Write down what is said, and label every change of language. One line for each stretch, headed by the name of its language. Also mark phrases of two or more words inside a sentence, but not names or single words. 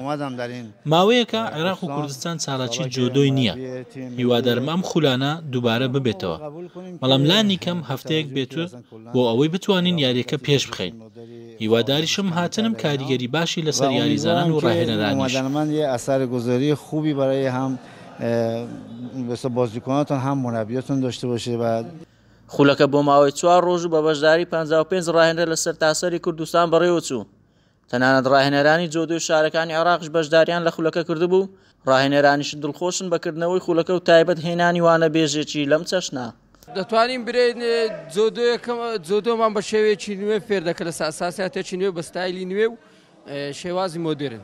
Central Kurdish: ماوەیەکە عێراق و کوردستان چالاکی جۆدۆی نییە. هیوادارم ئەم خولانە دووبارە ببێتەوە. بەڵام لانی کەم هەفتەیەک بێتوە بۆ ئەوەی بتوانین یاریەکە پێش بخەین. هیواداریشم هاتنم کاریگەری باشی لەسەر یاریزانان و ڕاهێنەرانیش.
Persian: اثرگذاری خوبی برای هم بازیکناتون هم مربیاتون داشته باشه.
Central Kurdish: و خولەکە بۆ ماوەی 4 ڕۆژ و بە بەشداری 55 ڕاهێنەر لەسەر تاسەری کوردستان بەڕێوەچوو. تەنانەت ڕاهێنەرانی جۆدۆی شارەکانی عێراقش بەشداریان لە خولەکە کردبوو. ڕاهێنەرانیش دڵخۆشن بەکردنەوەی خولەکە و تایبەت هێنانی وانە بێژێکی لەم چەشنە. دەتوانین برێن جۆدۆمان بە شێوەیەکی نوێ فێر دەکە لە ئاساسیاتێکی نوێ بە ستایلی نوێ و شێوازی مۆدرن.